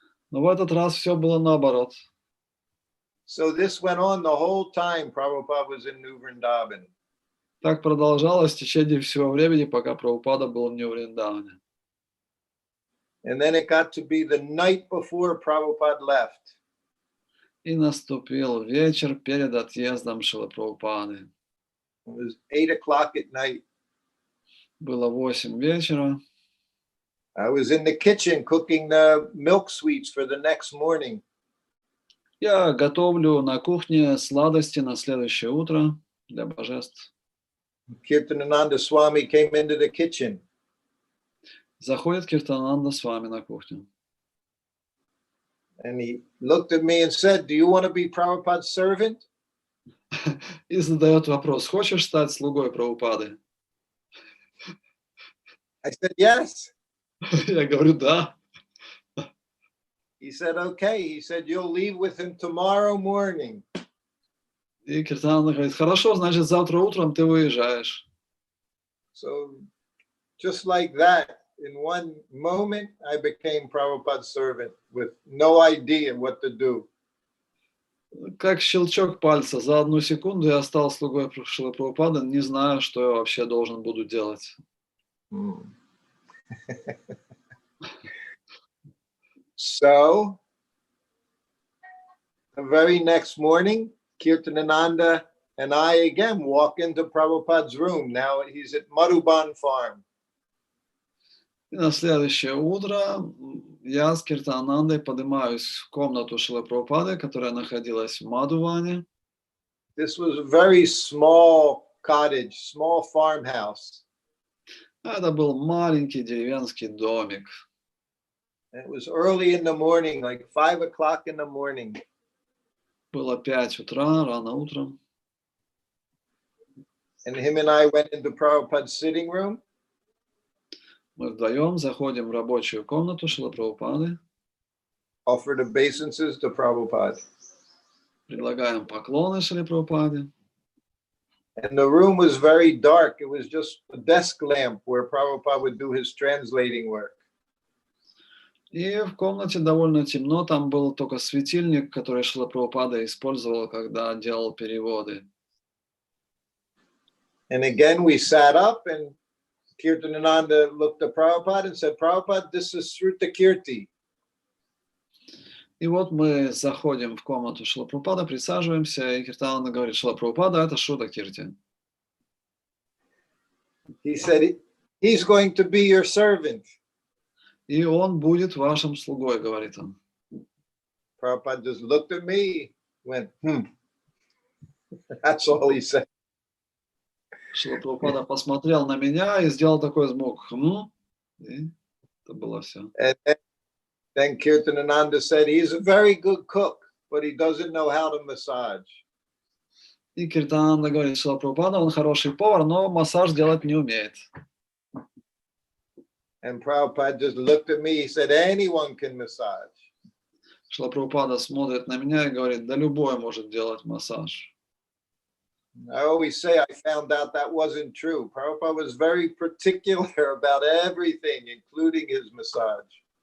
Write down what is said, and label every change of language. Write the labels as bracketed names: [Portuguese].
[Russian] Но в этот раз все было наоборот. [English] So this went on the whole time Prabhupada was in New Vrindavan. [Russian] Так продолжалось в течение всего времени, пока Прабхупада был в Нью-Вриндаване. [English] And then it got to be the night before Prabhupada left. [Russian] И наступил вечер перед отъездом Шрилы Прабхупады. [English] It was 8 o'clock at night. [Russian] Было 8 вечера. [English] I was in the kitchen cooking the milk sweets for the next morning. [Russian] Я готовлю на кухне сладости на следующее утро для божеств. [English] Kirtanananda Swami came into the kitchen. [Russian] Заходит Киртананда с вами на кухню. [English] And he looked at me and said, "Do you want to be Prabhupada's servant?" [Russian] И задает вопрос: хочешь стать слугой Прабхупады? [English] I said, "Yes." [Russian] Я говорю: да. [English] He said, "Okay." He said, "You'll leave with him tomorrow morning." [Russian] И Киртананда говорит: хорошо, значит, завтра утром ты выезжаешь. [English] So just like that, in one moment, I became Prabhupada's servant with no idea what to do. [Russian] Как щелчок пальца, за одну секунду я стал слугой Шрилы Прабхупады, не знаю, что я вообще должен буду делать. [English] So, the very next morning, Kirtanananda and I again walk into Prabhupada's room. Now he's at Madhuban farm. [Russian] И на следующее утро я с Киртанандой поднимаюсь в комнату Шрилы Прабхупады, которая находилась в Мадуване. [English] This was a very small cottage, small farmhouse. [Russian] Это был маленький деревенский домик. [English] And it was early in the morning, like 5 o'clock in the morning. [Russian] Было 5 утра, рано утром. [English] And him and I went into Prabhupada's sitting room. [Russian] Мы вдвоем заходим в рабочую комнату Шрилы Прабхупады. [English] Offered obeisances to Prabhupada. [Russian] Предлагаем поклоны Шриле Прабхупаде. [English] And the room was very dark. It was just a desk lamp where Prabhupada would do his translating work. [Russian] И в комнате довольно темно, там был только светильник, который Шрила Прабхупада использовал, когда делал переводы. [English] And again we sat up and Kirtanananda looked at Prabhupada and said, "Prabhupada, this is Shrutakirti." [Russian] И вот мы заходим в комнату Шрилы Прабхупады, присаживаемся, и Киртананда говорит: Шрила Прабхупада, это Шрутакирти. [English] He said, "He's going to be your servant." [Russian] И он будет вашим слугой, говорит он. [English] Prabhupada just looked at me, went, That's all he said. [Russian] Шрила Прабхупада посмотрел на меня и сделал такой звук. И это было все. [English] And then Kirtanananda said, "He's a very good cook, but he doesn't know how to massage." [Russian] И Киртананда говорит: Шрила Прабхупада, он хороший повар, но массаж делать не умеет. [English] And Prabhupada just looked at me. He said, "Anyone can massage." [Russian] Шрила Прабхупада смотрит на меня и говорит: да любой может делать массаж. [English] I always say I found out that wasn't true. Prabhupada was very particular about everything, including his massage.